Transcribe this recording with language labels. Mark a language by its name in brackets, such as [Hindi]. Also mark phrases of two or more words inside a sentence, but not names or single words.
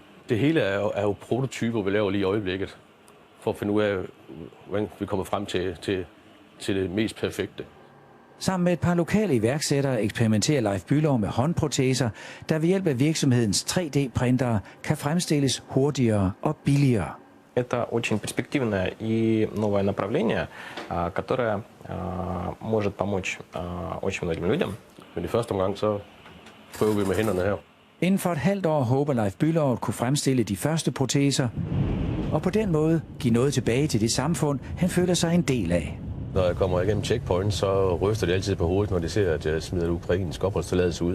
[Danish] Det hele er jo prototyper, vi laver lige i øjeblikket, for at finde ud af, hvordan vi kommer frem til det mest perfekte. Sammen med et par lokale iværksættere eksperimenterer Leif Bülow med håndproteser, der ved hjælp af virksomhedens 3D-printere kan fremstilles hurtigere og billigere. [Russian] Это очень перспективное и новое направление, которое может помочь очень многим людям. [Danish] Men i første omgang, så prøver vi med hænderne her. Inden for et halvt år håber Leif Bülow at kunne fremstille de første proteser, og på den måde give noget tilbage til det samfund, han føler sig en del af. Når jeg kommer igennem checkpoint, så ryster de altid på hovedet, når de ser, at jeg smider ukrainsk opholdstilladelse ud.